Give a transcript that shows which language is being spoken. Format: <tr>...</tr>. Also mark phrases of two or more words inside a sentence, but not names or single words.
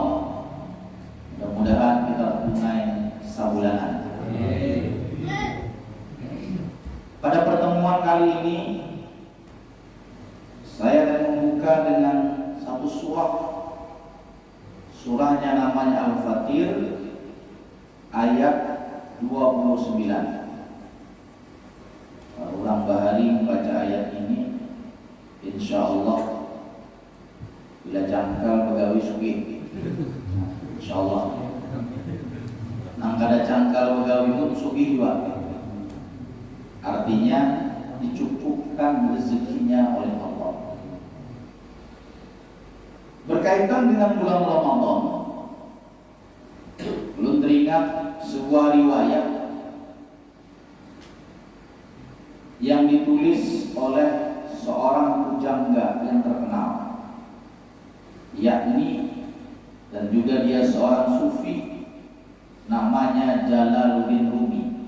<bjn>Mudah-mudahan kita tunai sabulanan.</bjn> <id>Pada pertemuan kali ini saya akan membuka dengan satu surah. Surahnya namanya Al-Fatir ayat 29.</id> <bjn>Ulang bahari membaca ayat ini, insyaallah bila cangkal pegawai sugih, insyaallah. Nang kada cangkal pegawai pun sugih juga.</bjn> <id>Artinya dicukupkan rezekinya oleh Allah. Berkaitan dengan bulan Ramadan, belum teringat sebuah riwayat yang ditulis oleh seorang pujangga yang terkenal, yakni dan juga dia seorang sufi, namanya Jalaluddin Rumi.</id>